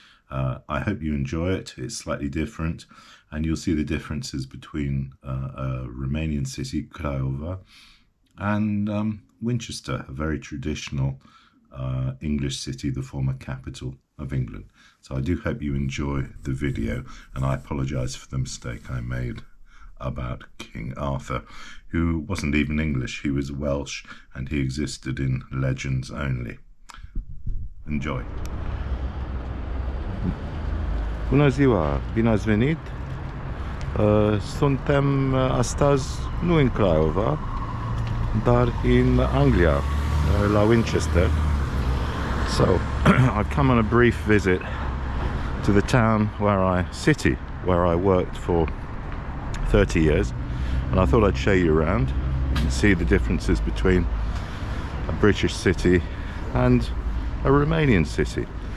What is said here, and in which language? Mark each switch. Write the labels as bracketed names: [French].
[English] I hope you enjoy it. It's slightly different, and you'll see the differences between a Romanian city, Craiova, and Winchester, a very traditional English city, the former capital of England. So I do hope you enjoy the video, and I apologise for the mistake I made about King Arthur, who wasn't even English. He was Welsh, and he existed in legends only. Enjoy. [Romanian] Bună ziua, bine ați venit. Suntem astăzi nu în Craiova, dar în Anglia, la Winchester. [English] So I've come on a brief visit to the town city where I worked for 30 years, and I thought I'd show you around and see the differences between a British city and a Romanian city.